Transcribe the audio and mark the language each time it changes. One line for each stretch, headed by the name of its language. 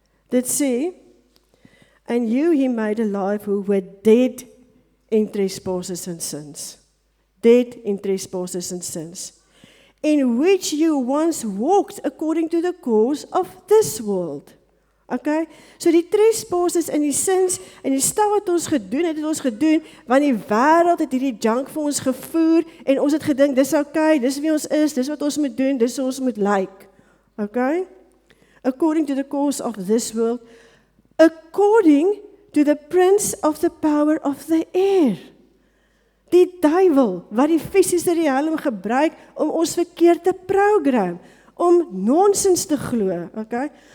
Afrikaans: Dit sê,
English: and you he made alive who were dead in trespasses and sins. Dead in trespasses and sins. In which you once walked according to the course of this world. Okay?
Afrikaans: So die trespasses en die sins en die stap wat ons gedoen het ons gedoen, want die wêreld het hierdie junk vir ons gevoer en ons het gedink, dis okay, dis wie ons is, dis wat ons moet doen, dis hoe ons moet lyk. Okay?
English: According to the course of this world, according to the prince of the power of the air.
Afrikaans: Die duiwel, wat die fisiese riem gebruik om ons verkeerd te program, om nonsens te glo, okay?